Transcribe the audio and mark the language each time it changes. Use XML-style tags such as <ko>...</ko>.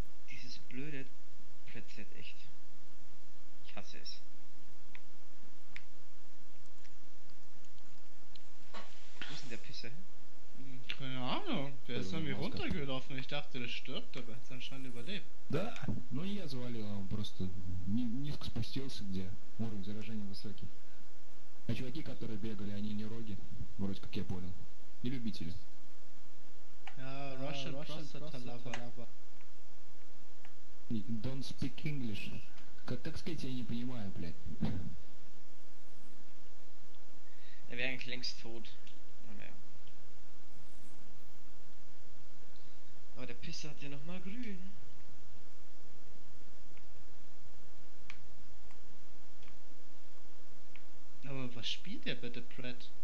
<de>Dieses blöde Brett-Set, echt. Ich hasse es. Wo ist denn der Pisser? Keine Ahnung, der ist an mir runtergelaufen. Ich dachte, der stirbt, aber er hat anscheinend überlebt.</de> <ru>Да, ну и я завалил, а он просто низко спустился, где уровень заражения высокий. А чуваки, которые бегали, они не роги, вроде как я понял. И любители.</ru> <en>Ja, Russian Prostata Lover. И Don't speak English.</en> <ru>Как сказать, я не понимаю, блядь.</ru> <de>Er wäre eigentlich längst tot. Oh, naja. Aber der Pisser hat ja nochmal grün. Aber was spielt der bitte, Brett?</de>